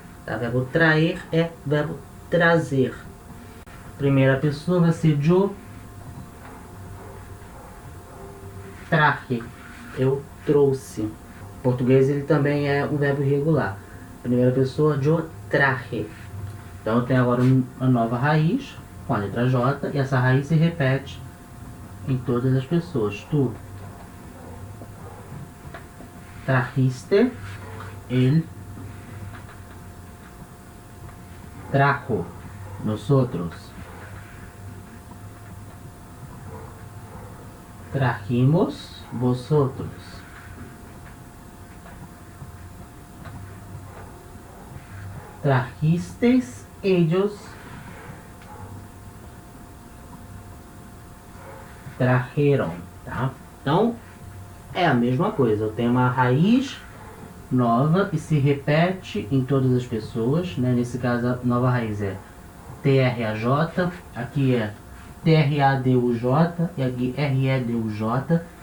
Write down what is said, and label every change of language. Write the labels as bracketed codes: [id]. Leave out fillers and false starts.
[pt] Tá? O verbo trair é verbo trazer. Primeira pessoa vai ser [es] yo traje, [pt] eu trouxe. Em português ele também é um verbo irregular. Primeira pessoa, [es] yo traje. [pt] Então eu tenho agora uma nova raiz com a letra J e essa raiz se repete em todas as pessoas. [es] Tu trajiste, él trajo, nosotros trajimos, vosotros trajisteis, ellos trajeron, tá? [pt] Então, é a mesma coisa. Eu tenho uma raiz nova e se repete em todas as pessoas, né? Nesse caso, a nova raiz é TRAJ, aqui é TRADUJ e aqui REDUJ.